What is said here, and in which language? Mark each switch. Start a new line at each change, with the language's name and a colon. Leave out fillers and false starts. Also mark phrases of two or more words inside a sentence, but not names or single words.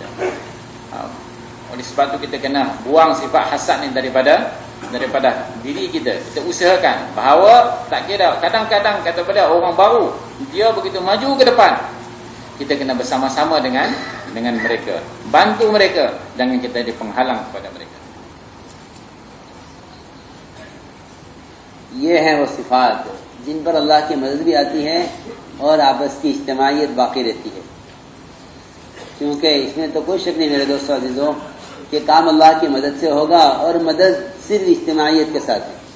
Malay: Oleh sebab tu kita kena buang sifat hasad ni daripada diri kita. Kita usahakan bahawa tak kira, kadang-kadang kata pada orang baru dia begitu maju ke depan, kita kena bersama-sama dengan mereka, bantu mereka, jangan kita jadi penghalang kepada mereka.
Urdu: یہ ہیں وہ صفات جن پر اللہ کی مدد بھی آتی ہے اور آپس کی اجتماعیت باقی رہتی ہے. کیونکہ اس میں تو کوئی شک نہیں میرے دوستو عزیزوں کہ کام اللہ کی مدد سے ہوگا، اور مدد صرف اجتماعیت کے ساتھ ہے.